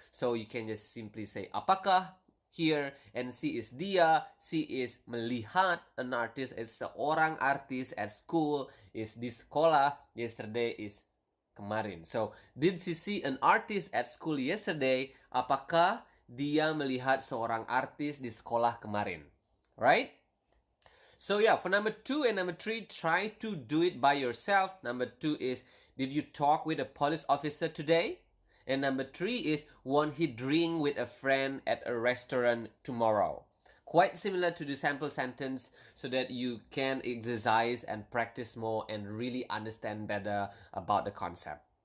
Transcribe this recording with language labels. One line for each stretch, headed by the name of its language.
English: So you can just simply say apakah here, and she is dia. She is melihat an artist, is
Indonesian: seorang artis
English: at school, is
Indonesian: di sekolah.
English: Yesterday is kemarin. So did she see an artist at school yesterday?
Indonesian: Apakah dia melihat seorang artis di sekolah kemarin?
English: Right? So yeah, for number 2 and number 3, try to do it by yourself. Number 2 is, did you talk with a police officer today? And number 3 is, won't he drink with a friend at a restaurant tomorrow? Quite similar to the sample sentence, so that you can exercise and practice more and really understand better about the concept.